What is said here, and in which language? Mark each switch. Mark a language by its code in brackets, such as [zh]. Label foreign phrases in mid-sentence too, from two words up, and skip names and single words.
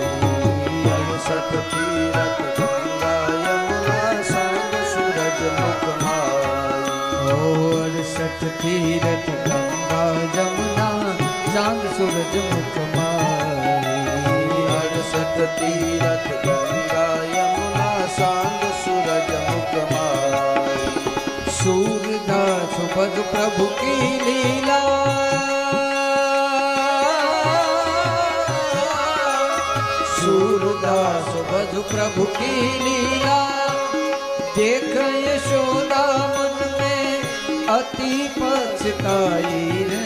[gu] 68 તીર્થ ગંગા યમુના ચાંદ સૂરજ મુખમાં. 68 તીર્થ ગંગા જમના ચાંદ સૂરજ મુખમાં. 68 તીર્થ ગંગા યમુના ચાંદ સૂરજ મુખમાં. [hi] सूरदास पद प्रभु की लीला, सूरदास पद प्रभु की लीला, देख यशोदा मन में अति पछताई रे.